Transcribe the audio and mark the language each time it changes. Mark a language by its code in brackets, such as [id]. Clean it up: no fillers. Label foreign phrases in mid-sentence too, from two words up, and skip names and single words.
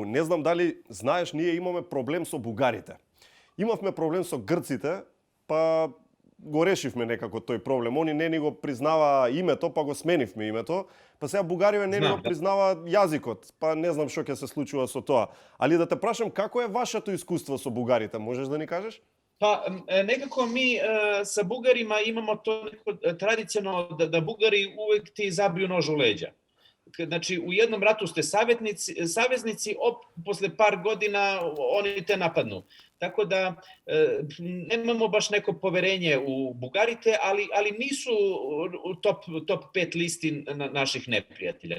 [mk] Не знам дали знаеш, ние имаме проблем со бугарите. Имавме проблем со грците, па го решивме некако тој проблем. Они не ни го признава името, па го сменивме името. Па сега бугариве не ни го признава јазикот, па не знам што ќе се случува со тоа. Али да те прашам, како е вашето искуство со бугарите, можеш да ни кажеш? Па, некако ми [sr] sa Bugarima imamo to neko tradicionalno da Bugari uvek ti zabiju nož u leđa. Znači, u jednom ratu ste saveznici, posle par godina oni te napadnu. Tako da nemamo baš neko poverenje u Bugarite, ali nisu u top 5 listi naših neprijatelja.